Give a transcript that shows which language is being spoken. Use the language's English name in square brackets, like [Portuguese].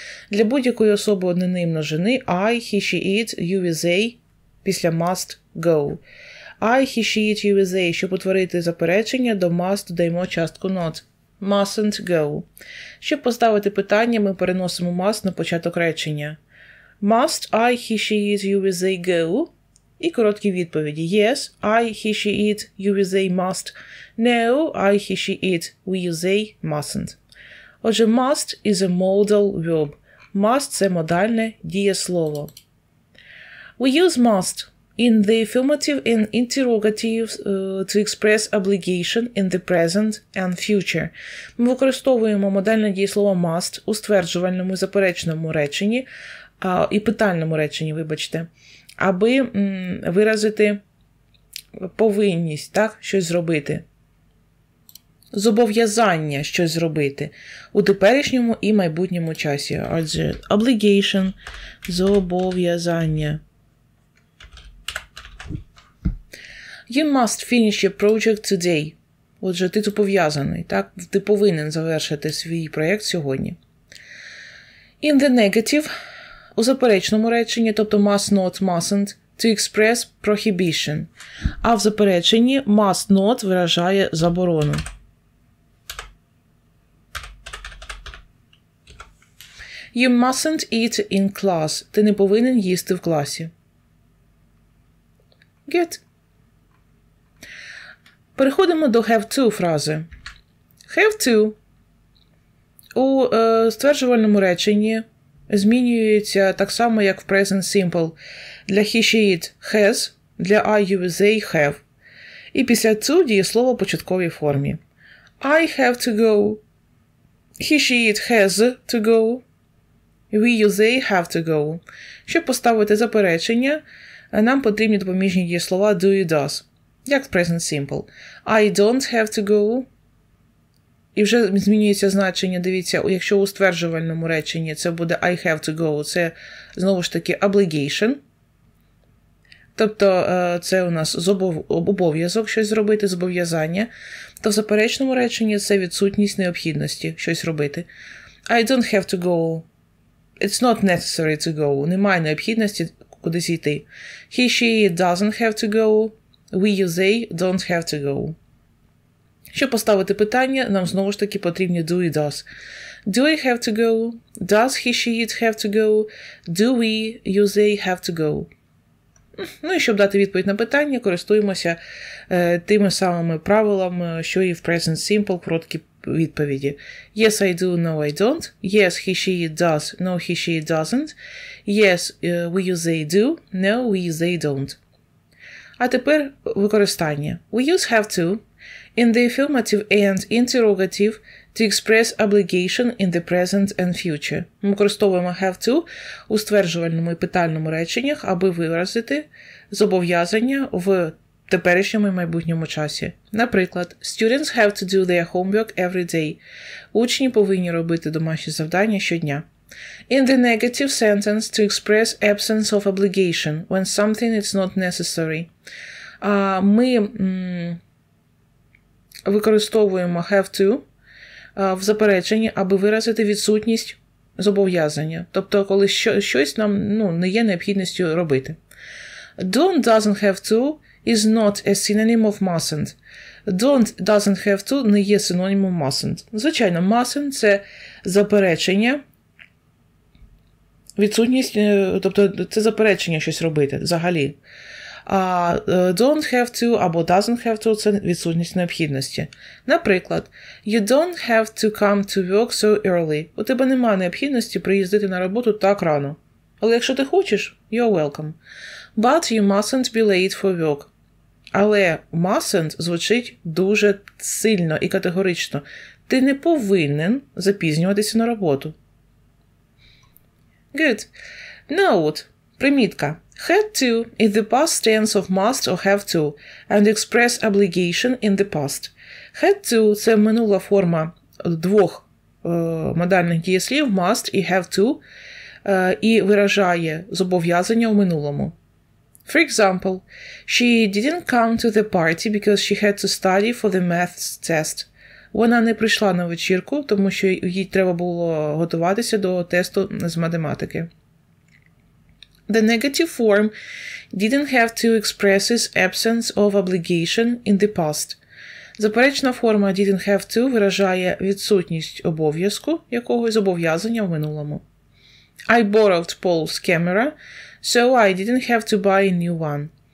[Ukrainian] Для будь-якої особи однини множини [English] I, he, she, it, you with they [Ukrainian] після [English] must go. I, he, she, it, you with they. [Ukrainian] Щоб утворити заперечення, до must додаємо частку not. [English] Mustn't go. [Ukrainian] Щоб поставити питання, ми переносимо must на початок речення. [English] Must I, he, she, it, you with they go? [Ukrainian] І короткі відповіді. [English] Yes, I, he, she, it, you with they must. No, I, he, she, it, we, you, they mustn't. [Ukrainian] Отже, [English] must is a modal verb. [Ukrainian] Must – це модальне дієслово. [English] We use must in the affirmative and interrogative to express obligation in the present and future. [Ukrainian] Ми використовуємо модальне дієслово must у стверджувальному і заперечному реченні, і питальному реченні, вибачте, аби виразити повинність, так, щось зробити. Зобов'язання щось зробити у теперішньому і майбутньому часі. Отже, obligation – зобов'язання. [English] You must finish your project today. [Ukrainian] Отже, ти зобов'язаний, так? Ти повинен завершити свій проєкт сьогодні. [English] In the negative – [Ukrainian] у заперечному реченні, тобто [English] must not, mustn't, to express prohibition. [Ukrainian] А в запереченні must not виражає заборону. [English] You mustn't eat in class. [Ukrainian] Ти не повинен їсти в класі. [English] Good. [Ukrainian] Переходимо до have to фрази. Have to у стверджувальному реченні змінюється так само, як в present simple. Для he, she, it has, для I, you, they have. І після to дієслово в початковій формі. [English] I have to go. He, she, it has to go. We, you, they have to go. [Ukrainian] Щоб поставити заперечення, нам потрібні допоміжні дієслова do і does. Як в present simple. [English] I don't have to go. [Ukrainian] І вже змінюється значення, дивіться, якщо у стверджувальному реченні це буде [English] I have to go, [Ukrainian] це знову ж таки obligation. Тобто це у нас обов'язок щось зробити, зобов'язання. То в заперечному реченні це відсутність необхідності щось робити. [English] I don't have to go. It's not necessary to go. [Ukrainian] Немає необхідності кудись йти. [English] He, she doesn't have to go. We, you, they don't have to go. [Ukrainian] Щоб поставити питання, нам знову ж таки потрібні do і does. [English] Do I have to go? Does he, she, it have to go? Do we, you, they have to go? [Ukrainian] Ну і щоб дати відповідь на питання, користуємося тими самими правилами, що і в present simple, короткі відповіді. [English] Yes, I do, no, I don't. Yes, he, she, it does. No, he, she, it doesn't. Yes, we, you, they do. No, we, they don't. [Ukrainian] А тепер використання. [English] We use have to in the affirmative and interrogative to express obligation in the present and future. [Ukrainian] Ми використовуємо have to у стверджувальному і питальному реченнях, аби виразити зобов'язання в теперішньому і майбутньому часі. Наприклад, [English] students have to do their homework every day. [Ukrainian] Учні повинні робити домашні завдання щодня. [English] In the negative sentence to express absence of obligation when something is not necessary. [Ukrainian] Ми використовуємо have to в запереченні, аби виразити відсутність зобов'язання. Тобто, коли щось нам не є необхідністю робити. [English] Don't doesn't have to is not a synonym of mustn't. [Ukrainian] Don't doesn't have to не є синонімом mustn't. Звичайно, mustn't – це заперечення, відсутність, тобто це заперечення щось робити взагалі. А don't have to або doesn't have to – це відсутність необхідності. Наприклад, [English] you don't have to come to work so early. [Ukrainian] У тебе немає необхідності приїздити на роботу так рано. Але якщо ти хочеш, [English] you're welcome. But you mustn't be late for work. [Ukrainian] Але mustn't звучить дуже сильно і категорично. Ти не повинен запізнюватися на роботу. [English] Good. Note. [Ukrainian] Примітка. [English] Had to is the past tense of must or have to and express obligation in the past. [Ukrainian] Had to – це минула форма двох модальних дієслів must і have to і виражає зобов'язання у минулому. [English] For example, she didn't come to the party because she had to study for the maths test. [Ukrainian] Вона не прийшла на вечірку, тому що їй треба було готуватися до тесту з математики. [English] The negative form didn't have to expresses absence of obligation in the past. [Ukrainian] Заперечна форма didn't have to виражає відсутність обов'язку якогось зобов'язання в минулому. [English] I borrowed Paul's camera, so I didn't have to buy a new one.